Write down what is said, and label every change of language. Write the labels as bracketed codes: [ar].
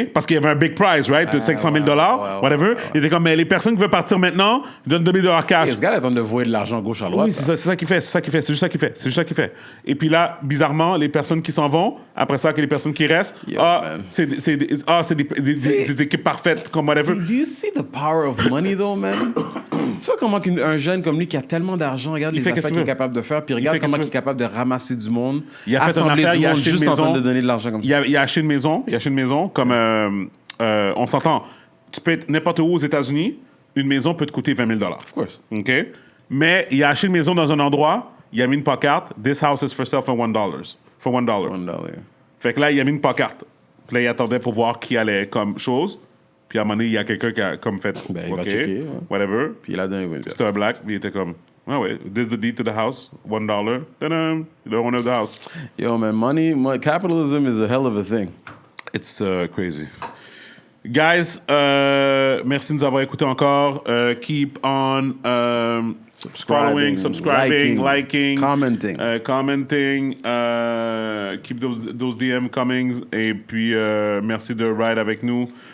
[fr] Parce qu'il y avait un [en] big prize, right? [fr] De 500 000 $, whatever. Il était comme, mais les personnes qui veulent partir maintenant, je donne 2000 $ cash. Et ce gars, il est en train de vouer de l'argent gauche à droite. Oui, c'est ça qu'il fait. C'est juste ça qu'il fait. Et puis là, bizarrement, les personnes qui s'en vont, après ça, que les personnes qui restent, c'est des équipes parfaites, comme whatever. [en] Do you see the power of money, though, man? [fr] Tu vois comment un jeune comme lui qui a tellement d'argent, regarde les affaires qu'il est capable de faire, puis regarde comment il est capable de ramasser du monde, il a fait une affaire, il a acheté une maison, en train de donner de l'argent comme ça. Il a acheté une maison, comme on s'entend, tu peux être n'importe où aux États-Unis, une maison peut te coûter 20 000 $. [en] Of course. [fr] OK? Mais il a acheté une maison dans un endroit, il a mis une pancarte, [en] This house is for sale for $1. For $1. $1. [fr] Fait que là, il a mis une pancarte. Puis là, il attendait pour voir qui allait comme chose. Puis à un moment donné, il y a quelqu'un qui a comme fait, il va checker, whatever. Puis il a donné 20 $. C'était un black, puis il était comme, [en] this is the deed to the house, $1. Ta-dam, the owner of the house. Yo, man, capitalism is a hell of a thing. It's crazy. [fr] Guys, merci de nous avoir écoutés encore. [en] Keep on following, subscribing, liking, commenting. Keep those DM coming. [fr] Et puis, merci de ride avec nous.